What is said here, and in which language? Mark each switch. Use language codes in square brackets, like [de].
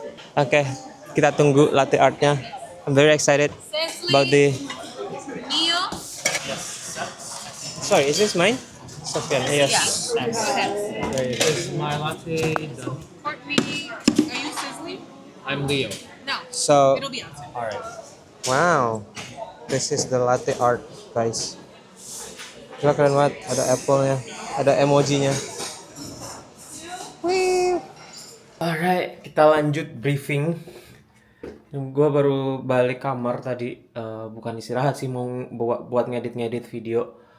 [id] Oke, kita tunggu latte artnya. [en] I'm very excited about the. Neo. Sorry, is this mine? Sofyan. Yes. Is my latte done? Courtney. Are you sizzling? I'm Leo. No. So, It'll be outside. Alright. wow, this is the latte art, guys. [id] Gila keren banget, ada apple-nya, ada emoji-nya. Alright, kita lanjut briefing. Gue baru balik kamar tadi, bukan istirahat sih, mau buat ngedit video.